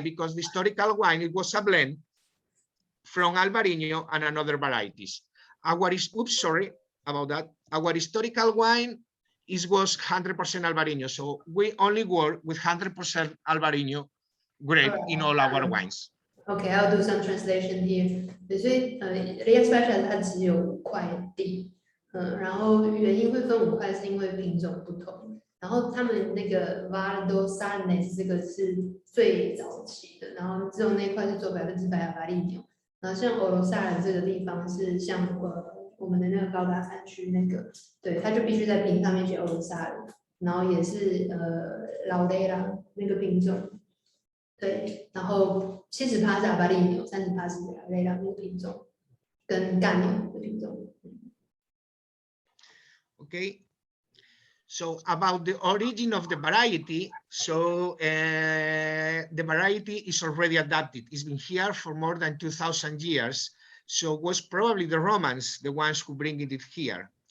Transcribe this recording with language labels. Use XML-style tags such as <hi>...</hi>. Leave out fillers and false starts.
<en>Because the historical wine, it was a blend from Albarino and another varieties. Sorry about that. Our historical wine was 100% Albarino. So we only work with 100% Albarino grape in all our wines. Okay, I'll do some translation here.</en> <zh>所以Ria Special 它只有5块地，然后原因会分5块是因为品种不同。然后他们那个 Valdo Sarnes 这个是最早期的，然后只有那块是做100%Albarino。然后像 Orrosal 这个地方是像我们的那个高大山区那个，对，它就必须在瓶上面写 Orrosal， 然后也是Loureiro那个品种。对，然后70%是Albarino， 30%是Loureiro那个品种，跟Caño的品种。</zh> <en>Okay, so about the origin of the variety, so the variety is already adapted. It's been here for more than 2,000 years, so it was probably the Romans, the ones who bring it here.</en>